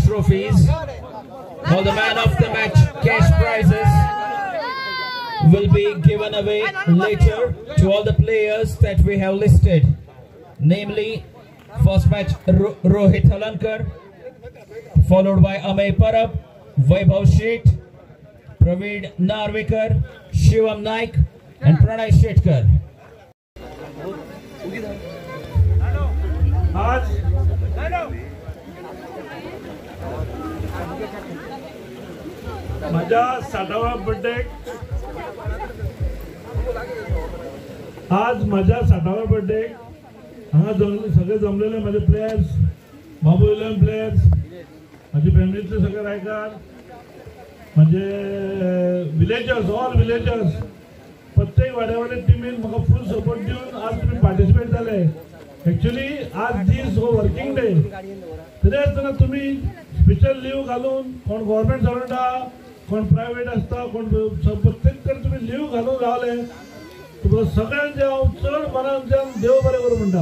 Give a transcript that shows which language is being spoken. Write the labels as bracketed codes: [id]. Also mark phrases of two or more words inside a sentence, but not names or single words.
[en] trophies, all the man of the match cash prizes will be given away later to all the players that we have listed. Namely, first match Rohit Halankar, followed by Amey Parab, Vaibhav Sheth, Praveen Narvekar, Shivam Naik and Pranay Shetkar. [mr] माझा 60वा बर्थडे आज माझा 60वा बर्थडे हांगा सगळे जमलेले माझे प्लेयर्स बाबू 11 प्लेयर्स माझे फॅमिलीचे [kok] सगळे रायकार म्हणजे [en] villagers all villagers [kok] प्रत्येक वाड्यावाड्या टीमीन म्हाका [en] full support [kok] दिवन आज तुम्ही पार्टिसिपेट झाले एक्चुअली आज दीस हो [en] working day [kok] तरी आसतना तुमी [en] special leave [kok] घालून कोण [en] government servant [kok] आहा कोण प्रायव्हेट आसता कोण प्रत्येक कडेन तुमी लीव घालून रावले तुका सगळ्यांचे हांव चड मनांतल्यान देव बरें करूं म्हणटा.